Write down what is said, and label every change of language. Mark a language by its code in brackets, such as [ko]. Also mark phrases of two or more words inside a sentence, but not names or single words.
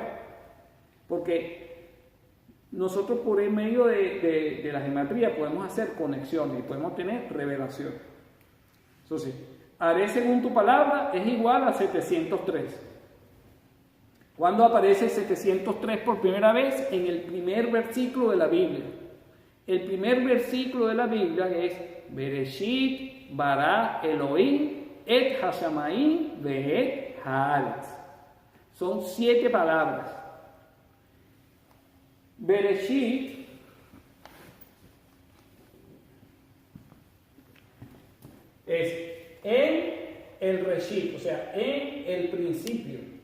[es] Porque nosotros por el medio de la gematría podemos hacer conexiones y podemos tener revelación. Eso sí, haré según tu palabra es igual a 703. ¿Cuándo aparece 703 por primera vez? En el primer versículo de la Biblia. El primer versículo de la Biblia es [he] בראשית ברא אלהים את השמים ואת הארץ. [es] Son 7 palabras. Bereshit es en el Reshit, o sea, en el principio.